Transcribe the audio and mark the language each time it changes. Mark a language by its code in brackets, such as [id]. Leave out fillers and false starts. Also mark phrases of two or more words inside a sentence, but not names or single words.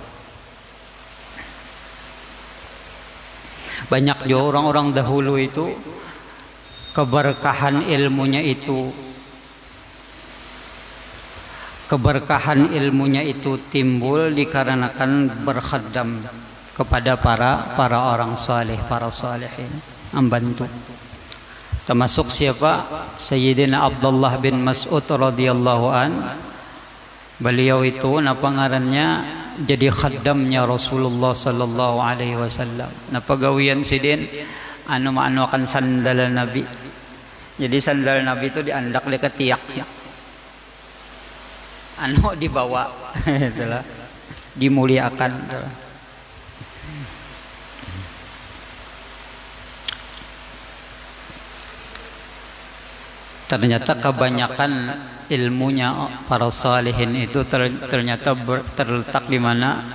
[bjn] Banyak juga orang-orang dahulu itu keberkahan ilmunya itu timbul dikarenakan berkhadam kepada para orang saleh, para salihin, membantu. Termasuk siapa? Sayyidina Abdullah bin Mas'ud [ar] radhiyallahu an. [bjn] Beliau itu napa ngarannya jadi khaddamnya Rasulullah [ar] sallallahu alaihi wasallam. [bjn] Napa gawian sidin anu akan sandal Nabi. Jadi sandal Nabi itu diandak le ketiak. Anu dibawa itulah dimuliakan. Ternyata kebanyakan ilmunya para salihin itu ternyata terletak di mana?